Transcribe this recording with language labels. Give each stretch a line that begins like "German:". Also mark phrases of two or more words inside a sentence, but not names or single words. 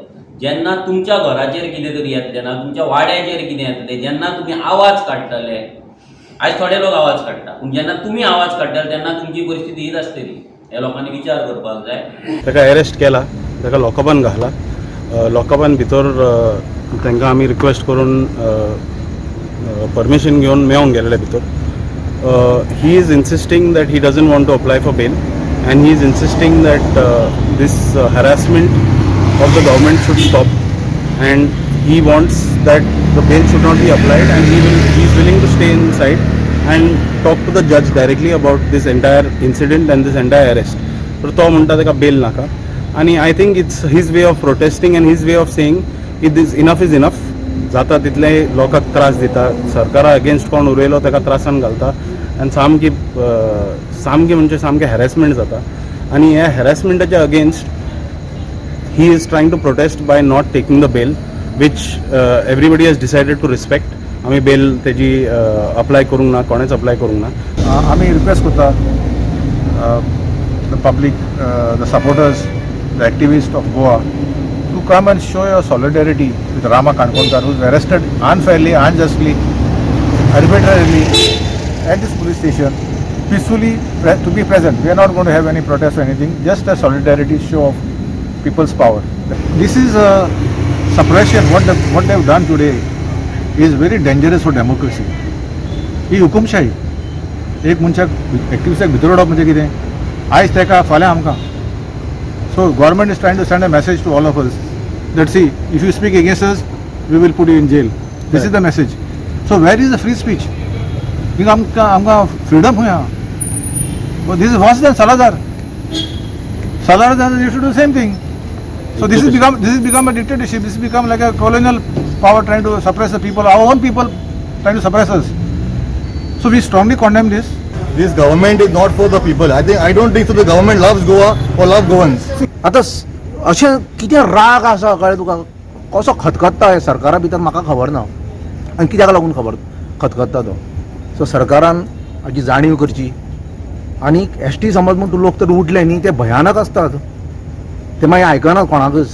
Konkani: जेन्ना तुमच्या घराचेर कितें तरी येतलें ना, तुमच्या वाड्याचेर कितें येतलें, जेन्ना तुमी आवाज काडटले, आयज थोडे लोक आवाज काडटा, पूण जेन्ना तुमी आवाज काडटले तेन्ना तुमची परिस्थिती हीच आसतली. हे लोकांनी विचार करपाक जाय. ताका अरेस्ट केला, ताका लॉकअपान घाला. लॉकअपान भितर तांकां आमी रिक्वेस्ट करून परमिशन घेवन मेळोंक गेलेले भितर.
English: he is insisting that he doesn't want to apply for bail, and he is insisting that this harassment of the government should stop, and he wants that the bail should not be applied, and he is willing to stay inside and talk to the judge directly about this entire incident and this entire arrest.
Konkani: So to म्हणटा ताका bail नाका.
English: आणि I think it's his way of protesting and his way of saying it is enough.
Konkani: जाता तितले लोकांक त्रास दिता, सरकारा अगेन्स्ट कोण उरयलो ताका त्रासान घालता, आनी सामकी म्हणजे सामकें हॅरेसमेंट जाता. आनी ह्या हॅरेसमेंटाच्या अगेन्स्ट
English: he is trying to protest by not taking the bail, which everybody has decided to respect.
Konkani: आमी बेल तेजी अप्लाय करूंक ना, कोणेच अप्लाय करूंक ना. आमी रिक्वेस्ट करता
English: the public, the supporters, the activist of Goa to come and show your solidarity with Rama Kankonkar, who was arrested unfairly, unjustly, arbitrarily at this police station, peacefully to be present. We are not going to have any protest or anything, just a solidarity show of people's power. This is a suppression. What they have done today is very dangerous for democracy.
Konkani: ही हुकुमशाही. एक मनशाक एक्टिविस्टाक भितर उडोवप म्हणजे कितें, आयज तेका फाल्यां आमकां.
English: So government is trying to send a message to all of us that see, if you speak against us, we will put you in jail. This is the message. So where is the free speech?
Konkani: आमकां freedom हुया.
English: But this is worse than Salazar. Salazar used to do the same thing. So this has become a dictatorship. This has become like a colonial power trying to suppress the people. Our own people trying to suppress us. So we strongly condemn this. This government is not for the people. I don't think so. The government loves Goa or loves Goans.
Konkani: आता अशें कितें राग आसा कळ्ळें तुका, कसो खतखत्ता हे सरकारा भितर म्हाका खबर ना, आनी कित्याक लागून खतखत्ता तो. सो सरकारान हाची जाणीव करची. आनी ST समज म्हूण तूं लोक तर उठले न्ही, ते भयानक आसतात, ते मागीर आयकनात कोणाकच.